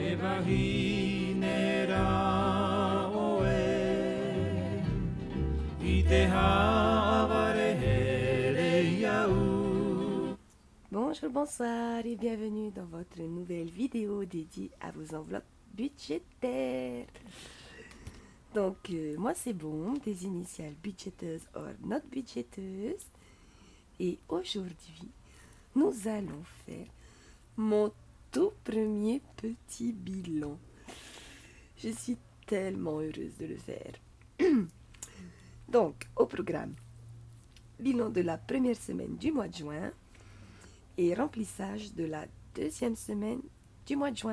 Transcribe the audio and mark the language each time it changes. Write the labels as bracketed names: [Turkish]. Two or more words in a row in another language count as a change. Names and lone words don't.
[Tahitian] Kahinera oe I te havarehere iau. [French] Bonjour, bonsoir et bienvenue dans votre nouvelle vidéo dédiée à vos enveloppes budgétaires. Donc, moi c'est Bon, des initiales budgéteuses [English] or not [French] budgéteuses. Et aujourd'hui, nous allons faire mon tout premier petit bilan. Je suis tellement heureuse de le faire. Donc, au programme, bilan de la première semaine du mois de juin et remplissage de la deuxième semaine du mois de juin.